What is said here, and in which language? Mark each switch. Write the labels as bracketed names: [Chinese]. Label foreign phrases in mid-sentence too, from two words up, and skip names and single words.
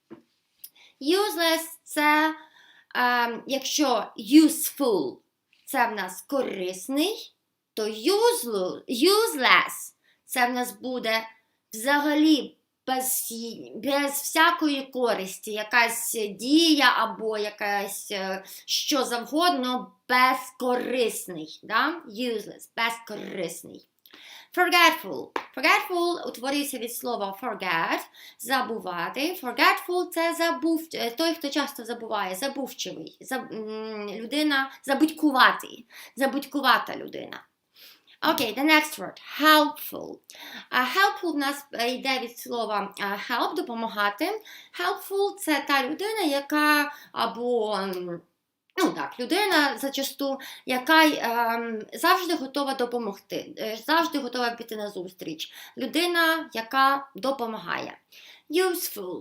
[Ukrainian] Useless – це, якщо useful – це в нас корисний, то useless – це в нас буде взагалі без всякої користі, якась дія або якась що завгодно, безкорисний. Да? Useless, безкорисний. Forgetful. Forgetful утворюється від слова forget, забувати. Forgetful – це той, хто часто забуває, забувчивий. Людина забудькуватий, забудькувата людина. Окей, [English] the next word. [Ukrainian] Helpful. Helpful в нас йде від слова help, допомагати. Helpful – це та людина, яка або... людина зачасту, яка завжди готова допомогти, завжди готова піти на зустріч. Людина, яка допомагає. Useful.